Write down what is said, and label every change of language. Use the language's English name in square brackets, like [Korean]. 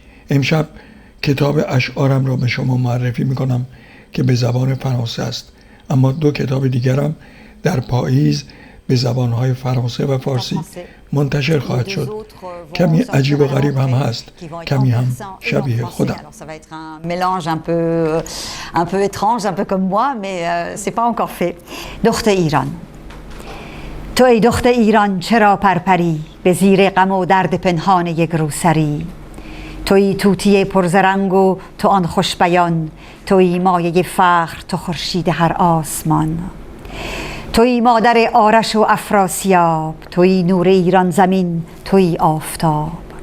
[Persian] امشب کتاب اشعارم را به شما معرفی می‌کنم که به زبان فرانسه است، اما دو کتاب دیگرم در پاییز به زبان‌های فرانسه و فارسی منتشر خواهد شد. کمی عجیب و غریب هم هست، کمی هم شبیه خودم. [French] mélange un peu étrange, un peu comme moi, mais c'est pas encore fait. [Persian] دختر ایران. تو ای دختر ایران چرا پرپری، به زیر غم و درد پنهان یک روسری. توی توتی پرزرنگ و تو آن خوش بیان، توی مایه فخر، تو خورشید هر آسمان. توی مادر آرش و افراسیاب، توی نور ایران زمین، توی آفتاب.